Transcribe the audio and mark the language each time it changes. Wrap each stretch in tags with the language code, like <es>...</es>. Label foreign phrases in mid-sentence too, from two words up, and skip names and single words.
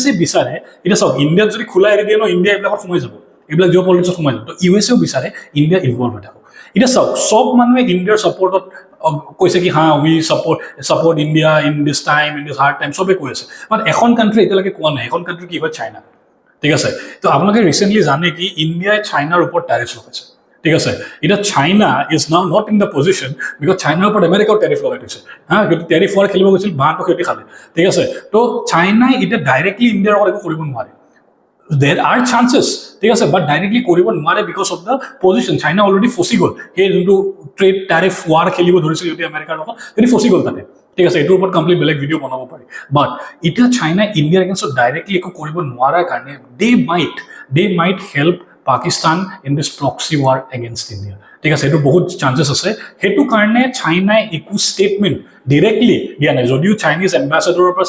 <as>এ বিচাৰে এতিয়া চাওক ইণ্ডিয়াত যদি খোলা এৰি দিয়ে ন ইণ্ডিয়া এইবিলাকত সোমাই যাব এইবিলাক জিঅ' পলিটিক্সত সোমাই যাব তো ইউ এছ এও বিচাৰে ইণ্ডিয়া ইনভলভ হৈ থাকক এতিয়া চাওক চব মানুহে ইণ্ডিয়াৰ ছাপৰ্টত কৈছে কি</as> <en>ha we support India in this time in this hard time</en> <as>চবে কৈ আছে বাট এখন কাণ্ট্ৰি এতিয়ালৈকে কোৱা নাই এখন কাণ্ট্ৰি কি হয় চাইনা ঠিক আছে তো আপোনালোকে ৰিচেণ্টলি জানে কি ইণ্ডিয়াই চাইনাৰ ওপৰত টেৰিফ লগাইছে ঠিক আছে এতিয়া</as> <en>China is now not in the position because</en> <as>চাইনাৰ ওপৰত আমেৰিকাও টেৰিফ লগাই দিছে হা সিহঁতে টেৰিফ হোৱাৰ খেলিব গৈছিল বাঁহটো সিহঁতে খালে ঠিক আছে তো চাইনাই এতিয়া ডাইৰেক্টলি ইণ্ডিয়াৰ লগত একো কৰিব নোৱাৰে</as> <en>there are chances</en> <as>ঠিক আছে বাট ডাইৰেক্টলি কৰিব নোৱাৰে</as> <en>because of the position</en> <as>চাইনা অলৰেডি ফচি গ'ল সেই যোনটো</as> <en>trade tariff war</en> <as>খেলিব ধৰিছিল যদি আমেৰিকাৰ লগত যদি ফচি গ'ল তাতে ঠিক আছে এইটোৰ ওপৰত কমপ্লিট বেলেগ ভিডিঅ' বনাব পাৰি বাট এতিয়া চাইনা ইণ্ডিয়াৰ এগেইনষ্টত ডাইৰেক্টলি একো কৰিব নোৱাৰাৰ কাৰণে</as> <en>they might help Pakistan in this proxy war against India</en> <as>ঠিক আছে এইটো বহুত চান্সেছ আছে সেইটো কাৰণে চাইনাই একো ষ্টেটমেণ্ট ডিৰেক্টলি দিয়া নাই যদিও চাইনিজ এম্বাচাডৰৰ পৰা</as>